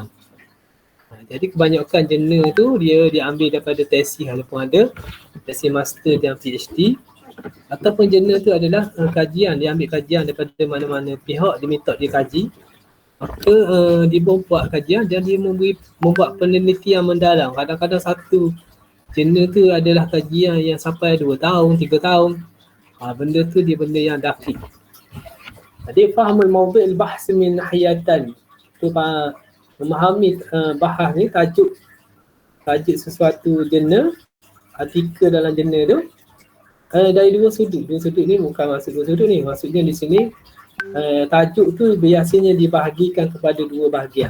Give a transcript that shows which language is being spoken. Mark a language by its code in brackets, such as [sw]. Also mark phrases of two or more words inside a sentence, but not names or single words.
[ms] Jadi kebanyakan jurnal tu dia diambil daripada tesis walaupun ada tesis master dan PhD, ataupun jurnal tu adalah dia ambil kajian daripada mana-mana pihak diminta dia kaji. Maka dia buat kajian dan dia membuat penelitian mendalam. Kadang-kadang satu jurnal tu adalah kajian yang sampai 2 tahun, 3 tahun. Benda tu dia benda yang dakik. [ar] Jadi fahamul mawdu' al-bahs min nahiyatan. [ms] Tu memahami bahas ni, tajuk sesuatu jurnal, artikel dalam jurnal tu dari dua sudut. Dua sudut ni bukan maksud dua sudut ni. Maksudnya di sini tajuk tu biasanya dibahagikan kepada 2 bahagian.